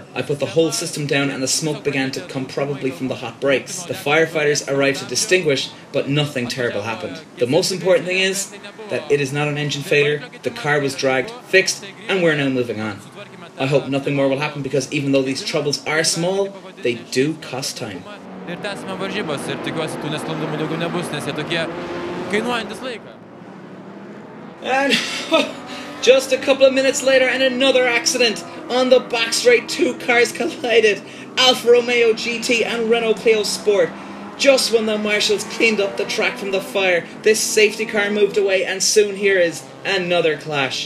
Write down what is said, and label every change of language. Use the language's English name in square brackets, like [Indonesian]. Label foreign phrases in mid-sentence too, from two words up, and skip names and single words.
[English] I put the whole system down and the smoke began to come probably from the hot brakes. The firefighters arrived to distinguish, but nothing terrible happened. The most important thing is that it is not an engine failure, the car was dragged, fixed, and we're now moving on. I hope nothing more will happen because even though these troubles are small, they do cost time. [Lithuanian] Ir tęsime varžybas ir tikiuosi tų nesklandumų daugiau nebus, nes jie tokie kainuojantis laiką. [English] And just a couple of minutes later and another accident. On the back straight, two cars collided. Alfa Romeo GT and Renault Clio Sport. Just when the marshals cleaned up the track from the fire, this safety car moved away and soon here is another clash.